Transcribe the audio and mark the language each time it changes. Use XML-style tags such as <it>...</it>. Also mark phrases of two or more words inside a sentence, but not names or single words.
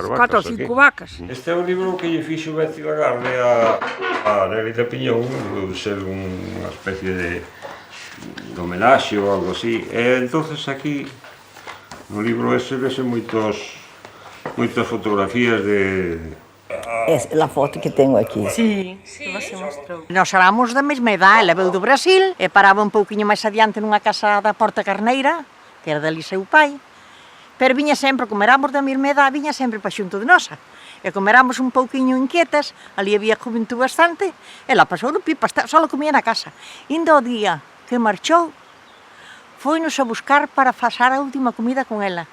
<gl>4 ou 5 vacas. Este é o libro que lle fixo Betsy Lagarde a Nélida Piñón, de ser unha especie de homenaxe ou algo así. E entonces aquí, no libro ese, vese moitas fotografías de...</gl> <pt>É a foto que tenho aqui. Sí, que você mostrou.</pt> <gl>Nós éramos da mesma idade, ela veio do Brasil e paraba un pouquiño máis adiante nunha casa da Porta Carneira, que era dali seu pai, pero viña sempre, como éramos da mesma idade, viña sempre para xunto de nosa. E como éramos un pouquiño inquietas, ali había juventud bastante, ela pasou no pipa, só comía na casa. Indo o día que marchou, foi-nos a buscar para pasar a última comida con ela.</gl>